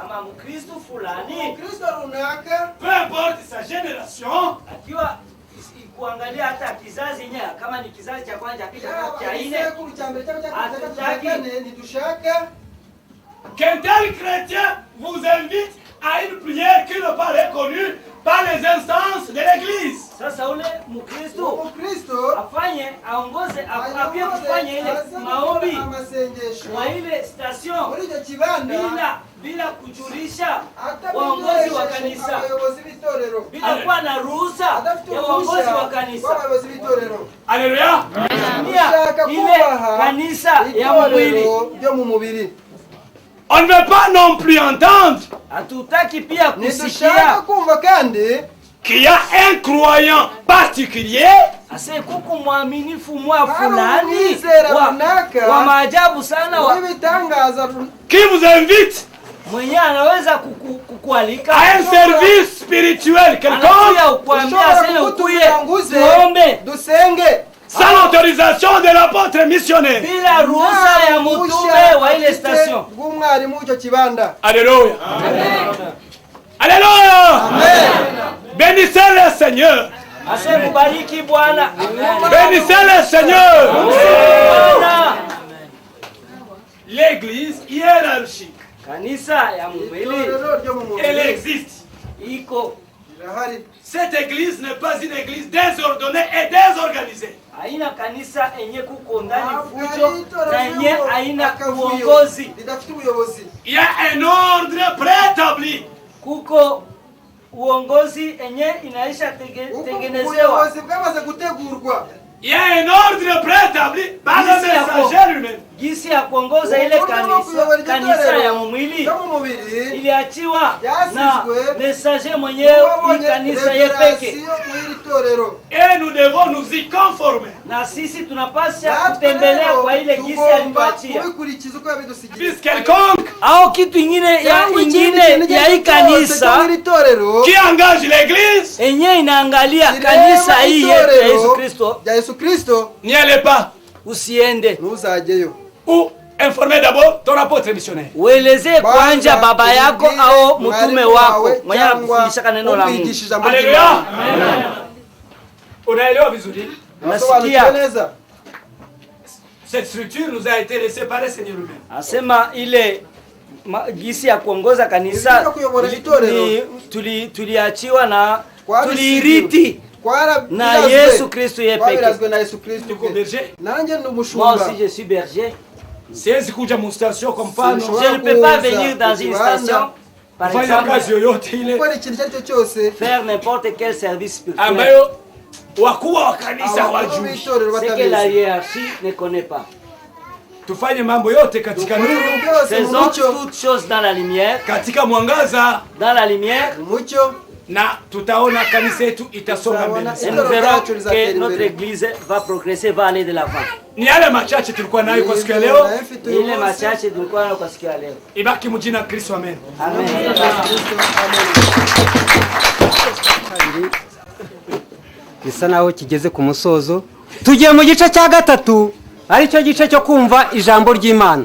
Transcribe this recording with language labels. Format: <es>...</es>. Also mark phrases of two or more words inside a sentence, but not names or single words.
<fr>peu importe sa génération, qu'un tel chrétien vous invite à une prière qui n'est pas reconnue par les instances de l'église.</fr> <sw>bila kujulisha waongozi wa kanisa, bila kuwa na ruhusa ya waongozi wa kanisa. Haleluya. Ile kanisa ya mwili.</sw> <fr>On ne veut pas non plus entendre</fr> <sw>hatutaki pia kusikia</sw> <fr>qu'il y a un croyant particulier</fr> <sw>ase kuku mwaminifu mwa fulani wa maajabu sana</sw> <fr>qui vous invite</fr> <sw>mwenye anaweza kukualika</sw> <fr>à un service spirituel quelconque sans l'autorisation de l'apôtre missionnaire.</fr> <sw>Bila ruhusa ya mtume wa ile station.</sw> <fr>Alléluia. Alléluia. Bénissez le Seigneur.</fr> <sw>Asibariki Bwana.</sw> <fr>Bénissez le Seigneur. L'église hiérarchique,</fr> <sw>kanisa ya mwili,</sw> <fr>elle existe.</fr> <sw>Iko.</sw> <fr>Cette église n'est pas une église désordonnée et désorganisée.</fr> <sw>Haina kanisa enye kuko ndani fujo na enye haina uongozi.</sw> <fr>Il y a un ordre préétabli.</fr> <sw>Kuko uongozi enye inaisha tengenezewa.</sw> <fr>Il y a un ordre préétabli par le messager lui-même.</fr> <sw>Gisi ya kuongoza ile kanisa ya mwili iliachiwa na messager mwenyewe kanisa yepeke.</sw> <fr>Et nous devons nous y conformer.</fr> <sw>Na sisi tunapaswa kutembelea kwa ile gisi aliyoachia.</sw> <fr>Bis quelconque</fr> <sw>au kitu ingine ya kanisa</sw> <fr>qui engage l'église</fr> <sw>enye inaangalia kanisa hii ya Yesu Kristo,</sw> <fr>n'y allez pas.</fr> <sw>Usiende.</sw> <fr>Ou informer d'abord ton apôtre missionnaire.</fr> <sw>Ueleze kwanza baba yako au mtume wako mwenye anakufundisha neno la Mungu. Haleluya. Unaelewa vizuri? Nasikia.</sw> <fr>Cette structure nous a été laissée par le Seigneur lui-même.</fr> <sw>Asema ile gisi ya kuongoza kanisa tuliachiwa na tuliriti na Yesu Kristo yepeke.</sw> <fr>Moi aussi je suis berger.</fr> <sw>Siwezi kuja mu station</sw> <fr>comme femme. Je ne peux pas venir dans une station par exemple faire n'importe quel service spirituel.</fr> <sw>Ambayo wakuu wa kanisa hawajui.</sw> <fr>C'est que la hiérarchie ne connaît pas.</fr> <sw>Tufanye mambo yote katika nuru.</sw> <fr>Faisons toutes choses dans la lumière.</fr> <sw>Katika mwangaza.</sw> <fr>Dans la lumière.</fr> <sw>Na tutaona kanisa yetu itasonga mbele.</sw> <fr>Et nous verrons que notre église va progresser, va aller de l'avant.</fr> <sw>Ni yale machache tulikuwa nayo kwa siku ya leo. Ile machache tulikuwa nayo kwa siku ya leo. Ibaki mjina la Kristo, amen. Amen.</sw> <rw>bisa naho kigeze ku musozo. Tugiye mu gice cya gatatu, ari cyo gice cyo kumva ijambo ry'Imana.</rw>